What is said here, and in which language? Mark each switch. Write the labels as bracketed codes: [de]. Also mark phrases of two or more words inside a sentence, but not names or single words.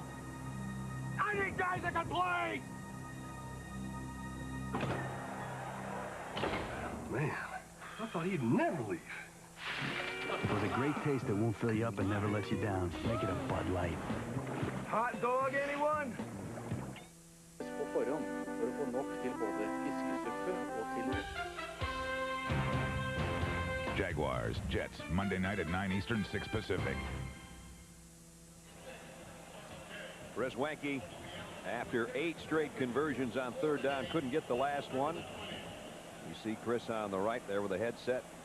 [en] I need guys that can play. Man, I thought he'd never leave. With a great taste that won't fill you up and never lets you down, make it a Bud Light. Hot dog, anyone? [no] På forhånd for å få nok til både fiskesuppe og til [en] Jaguars, Jets, Monday night at 9 Eastern, 6 Pacific. Chris Weinke, after 8 straight conversions on 3rd down, couldn't get the last one. You see Chris on the right there with a headset.